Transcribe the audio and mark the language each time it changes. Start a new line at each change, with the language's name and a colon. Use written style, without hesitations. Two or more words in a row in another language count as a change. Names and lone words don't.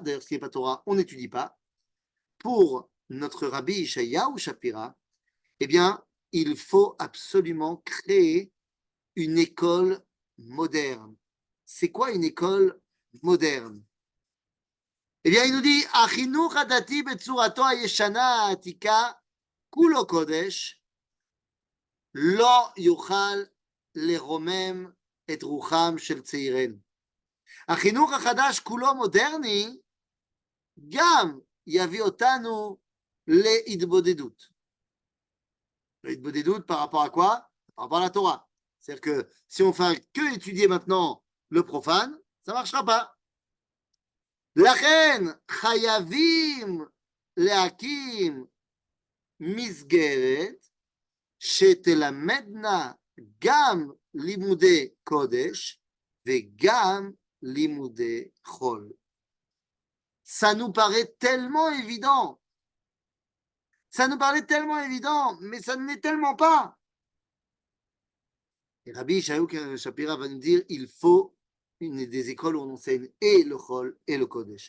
French: D'ailleurs, ce qui n'est pas Torah, on n'étudie pas. Pour notre Rabbi Yishayahu Shapira, eh bien, il faut absolument créer une école moderne. C'est quoi une école moderne? Eh bien, il nous dit
Hebrew: החינוך הדתי בצורתו הישנה העתיקה כולו קודש לא יוכל לרומם את רוחם של צעירינו. החינוך החדש כולו מודרני גם יביא אותנו להתבודדות.
French: להתבודדות par rapport à quoi? Par rapport à la Torah. C'est-à-dire que si on fait que étudier maintenant le profane, ça ne marchera pas.
Hebrew: לכן חייבים להקים מסגרת שתלמדנה גם לימודי קודש וגם לימודי חול.
French: Ça nous paraît tellement évident. Ça nous paraît tellement évident, mais ça ne l'est tellement pas. Et Rabbi Yishayahu Shapira va nous dire il faut des écoles où on enseigne et le Chol et le Kodesh.